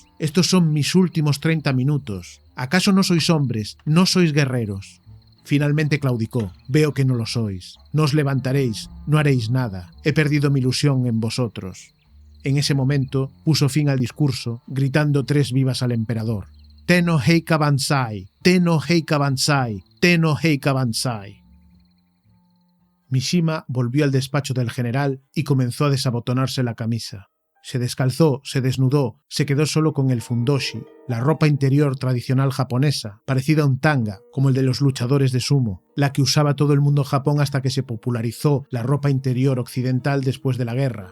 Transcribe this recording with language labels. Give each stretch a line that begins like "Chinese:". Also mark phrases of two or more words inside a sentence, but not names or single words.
Spanish: Estos son mis últimos 30 minutos. ¿Acaso no sois hombres? ¿No sois guerreros? Finalmente claudicó. Veo que no lo sois. No os levantaréis, no haréis nada. He perdido mi ilusión en vosotros. En ese momento puso fin al discurso, gritando 3 vivas al emperador.
Japanese: 天皇陛下万歳、天皇陛下万歳、天皇陛下万歳.
Spanish: Mishima volvió al despacho del general y comenzó a desabotonarse la camisa. Se descalzó, se desnudó, se quedó solo con el fundoshi, la ropa interior tradicional japonesa, parecida a un tanga, como el de los luchadores de sumo, la que usaba todo el mundo en Japón hasta que se popularizó la ropa interior occidental después de la guerra.